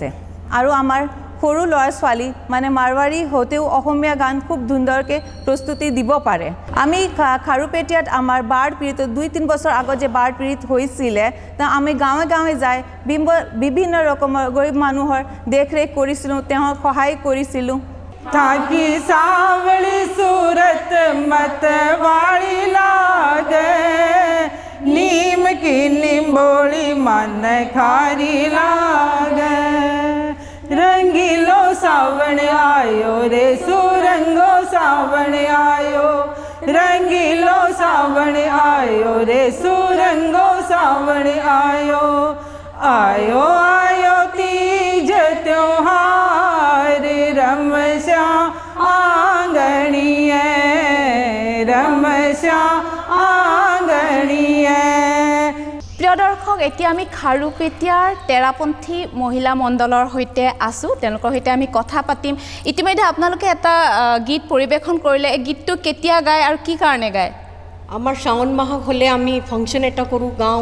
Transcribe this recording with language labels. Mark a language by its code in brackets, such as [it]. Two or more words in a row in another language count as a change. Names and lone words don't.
[as] আৰু আমাৰ সৰু ল'ৰা ছোৱালী মানে মাৰৱাৰী হতেও অসমীয়া গান খুব সুন্দৰকৈ প্ৰস্তুতি দিব পাৰে। আমি খাৰুপেটীয়াত আমাৰ বাঢ় পীড়িত 2-3 বছৰ আগত যে বাঢ় পীড়িত হৈছিলে আমি গাঁৱে গাঁৱে যাই বিভিন্ন ৰকমৰ গৰীব মানুহৰ দেখৰেখ কৰিছিলোঁ, তেওঁক সহায় কৰিছিলোঁ। [raj] ताकि सावली सूरत मतवाड़ी लागे, नीम की निम्बोली मन खारी लागे। रंगीलो सावण आयो रे सुरंगो सावण आयो, रंगीलो सावण आयो रे सुरंगो सावण आयो। आयो आयो तीज त्योहार रमश्या आंगणिये, रमश्या आंगणिये। [as] প্ৰিয় দৰ্শক, এতিয়া আমি খাৰুপেটীয়াৰ তেৰাপন্থী মহিলা মণ্ডলৰ সৈতে আছোঁ। তেওঁলোকৰ সৈতে আমি কথা পাতিম। ইতিমধ্যে আপোনালোকে এটা গীত পৰিৱেশন কৰিলে। এই গীতটো কেতিয়া গায় আৰু কি কাৰণে গায়? আমাৰ শাওন মাহ হ'লে আমি ফাংচন এটা কৰোঁ, গাওঁ।